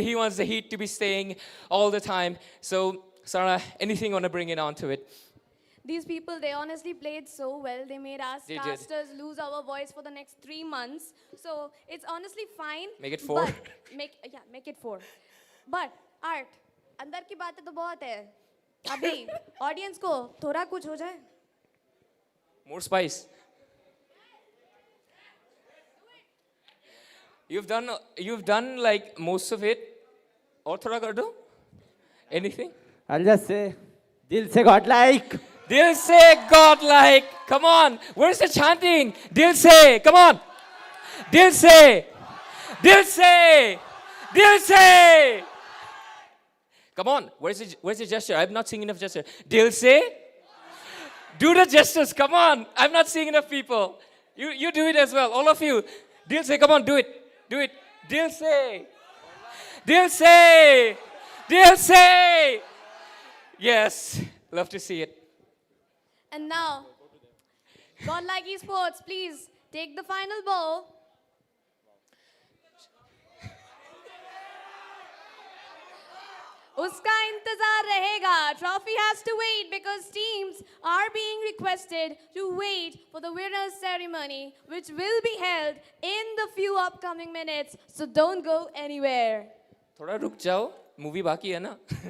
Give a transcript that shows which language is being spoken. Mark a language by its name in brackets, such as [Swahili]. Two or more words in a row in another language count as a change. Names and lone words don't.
[English] He wants the heat to be staying all the time. So, Sarah, anything you want to bring it onto it? These people, they honestly played so well. They made us They did. casters lose our voice for the next 3 months. So it's honestly fine. Make it 4. Make it 4. But Art, [Hindi] अंदर की बातें तो बहुत है. अभी audience को थोड़ा कुछ हो जाए. [English] More spice. You've done like most of it. [Hindi] और थोड़ा कर दो. [English] Anything? I'll just say, [Hindi] दिल से godlike. दिल से [English] godlike. Come on. Where's the chanting? [Hindi] दिल से. [English] Come on. [Hindi] दिल से। दिल से. दिल से. [English] Come on. Where's the gesture? I'm not seeing enough gesture. [Hindi] दिल से. [English] Do the gestures. Come on. I'm not seeing enough people. You do it as well. All of you. [Hindi] दिल से. [English] Come on. Do it. Do it. [Hindi] दिल से। दिल से. दिल से. [English] Yes. Love to see it. And now, GodLike Esports, please take the final bow. [Hindi] उसका इंतज़ार रहेगा. [English] Trophy has to wait because teams are being requested to wait for the winner's ceremony, which will be held in the few upcoming minutes. So don't go anywhere. [Hindi] थोड़ा रुक जाओ. Movie बाकी है ना.